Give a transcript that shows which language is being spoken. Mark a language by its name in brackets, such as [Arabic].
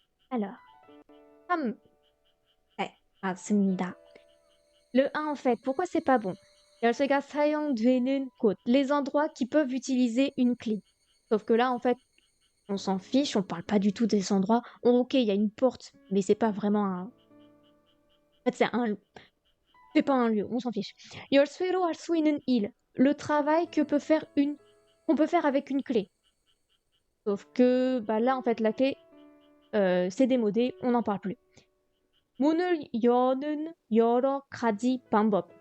[French] Alors, [Korean] 삼, 네, 맞습니다. [French] Le 1, en fait, pourquoi c'est pas bon? [Korean] 열쇠가 사용되는 곳, [French] les endroits qui peuvent utiliser une clé. Sauf que là, en fait, on s'en fiche, on parle pas du tout des endroits. Ok, il y a une porte, mais c'est pas vraiment un. En fait, c'est pas un lieu, on s'en fiche. [Korean] 열쇠로 할 수 있는 일, [French] le travail qu'on peut faire avec une clé. Sauf que, bah là, en fait, la clé, c'est démodé, on n'en parle plus. [Korean] 문을 여는 여러 가지 방법.